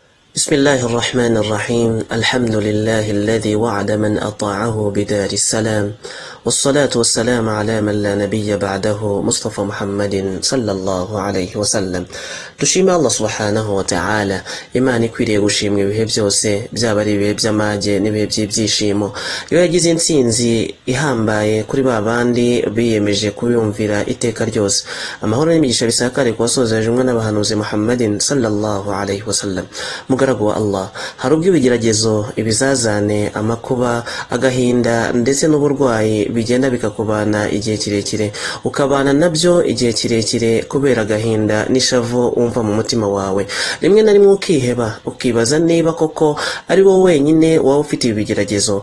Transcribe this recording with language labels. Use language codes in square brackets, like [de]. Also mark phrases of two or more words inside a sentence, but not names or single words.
[ar] بسم الله الرحمن الرحيم. الحمد لله الذي وعد من أطاعه بدار السلام، والصلاة والسلام على من لا نبي بعده مصطفى محمد صلى الله عليه وسلم. dushima الله سبحانه وتعالى, [rw] Imana ikwiriye gushimwa ibihe byose, byaba ari ibihe by'amage n'ibihe by'ibyishimo. Iyo yagize intsinzi ihambaye kuri ba bandi biyemeje kubiyumvira iteka ryose. Amahoro n'imigisha bisakare ku wasozeje umwe n'abahanuzi Muhammadin [ar] صلى الله عليه وسلم. [rw] Mugaragu wa Allah, hari ubwo ibigeragezo, ibizazane, amakuba, agahinda ndetse n'uburwayi bigenda bikakubana igihe kirekire, ukabana nabyo igihe kirekire kubera agahinda n'ishavu wumva mu mutima wawe. Rimwe na rimwe ukiheba, ukibaza niba koko ari wowe wenyine waba ufite ibigeragezo.